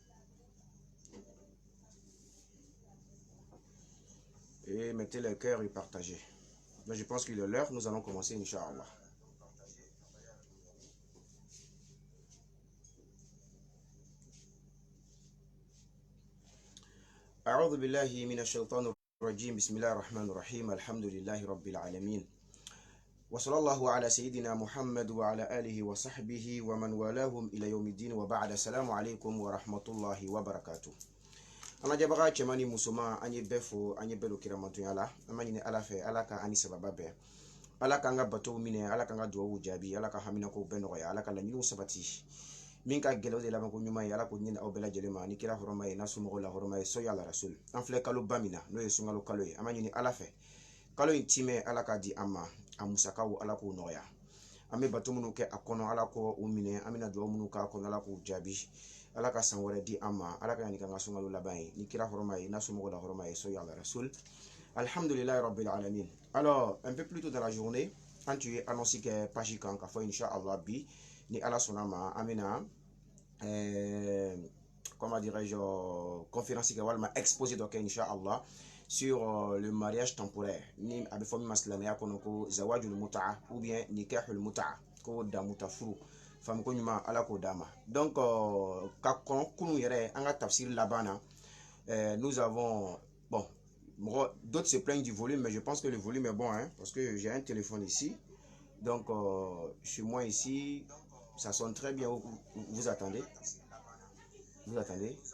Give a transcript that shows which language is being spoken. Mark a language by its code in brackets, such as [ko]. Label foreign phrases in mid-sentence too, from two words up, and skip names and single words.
[fr] Et mettez le cœur et partagez. Donc je pense qu'il est l'heure, nous allons commencer, Inch'Allah. [ar] أعوذ بالله من الشيطان الرجيم بسم الله الرحمن الرحيم الحمد لله رب العالمين وصلى الله على سيدنا محمد وعلى آله وصحبه ومن والاهم إلى يوم الدين وبعد السلام عليكم ورحمة الله وبركاته. [bm] Ana jabaga cɛmani musoman an ye bɛɛ fo an ye bɛɛ lo kiramantonya la an ma ɲini ala fɛ ala ka ani sababa bɛɛ ala k'an ka batow minɛ ala k'an ka duwawu jaabi ala ka haminakow bɛɛ nɔgɔya ala ka laɲiniw sabati min ka gɛlɛw de laban ko ɲuman ye ala k'o ɲini aw bɛɛ lajɛlen ma ni kira hɔrɔma ye n'a somɔgɔw la hɔrɔma ye sɔli ala rasul an filɛ kalo ba min na n'o ye sunkalo kalo ye an ma ɲini ala fɛ kalo in timɛ ala k'a di an ma a musakaw ala k'o nɔgɔya an bɛ bato minnu kɛ a kɔnɔ ala k'o minɛ an bɛna duwawu minnu k'a kɔnɔ ala k'o jaabi ala ka san wɛrɛ di an ma ala ka ɲani kan ka sunkalo laban ye ni kira hɔrɔma ye n'a somɔgɔw la hɔrɔma ye sɔli ala rasul [ar] الحمد لله رب العالمين. [fr] Alors un peu plus tôt dans la journée [bm] an tu ye annonce kɛ page kan k'a fɔ inchallah bi ni ala sɔnna ma an bɛna [fr] comment dirais-je [bm] conférence kɛ walima exposé dɔ kɛ inchallah [fr] sur le mariage temporaire [bm] ni a bɛ fɔ min ma silamɛya kɔnɔ ko [ar] زواج المتعة [fr] ou bien [ar] نكاح المتعة [bm] ko damuta furu fam ko nyuma ala ko dama. [fr] Donc [bm] ka kon kunu yere anga tafsir labana, [fr] nous avons bon, d'autres se plaignent du volume, mais je pense que le volume est bon, hein, parce que j'ai un téléphone ici. Donc chez moi ici, ça sonne très bien. Vous attendez? Vous attendez?